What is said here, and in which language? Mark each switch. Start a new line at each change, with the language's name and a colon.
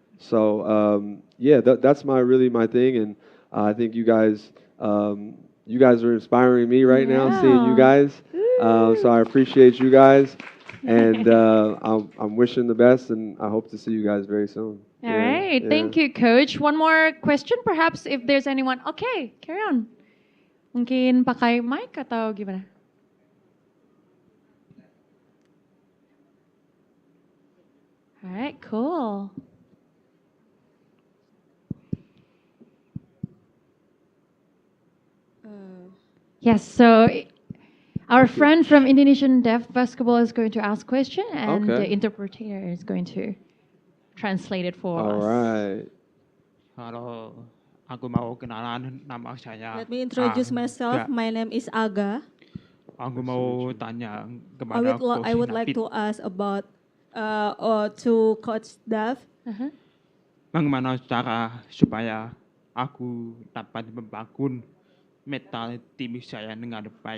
English: So, that's really my thing. And I think you guys are inspiring me right now, seeing you guys. So I appreciate you guys. And I'm wishing the best, and I hope to see you guys very soon. All right. Thank you, Coach. One more question, perhaps, if there's anyone. Okay, carry on.
Indonesian: Mungkin pakai mic atau gimana?
English: All right, cool. Yes, so our friend from Indonesian Deaf Basketball is going to ask question, and the interpreter is going to translate it for us. All right.
Indonesian: Halo, aku mau kenalan, nama saya.
English: Let me introduce myself. My name is Aga.
Indonesian: Aku mau tanya kepada Coach
English: I would like to ask about to Coach Dev.
Indonesian: Bagaimana cara supaya aku dapat membangun mental tim saya dengan baik?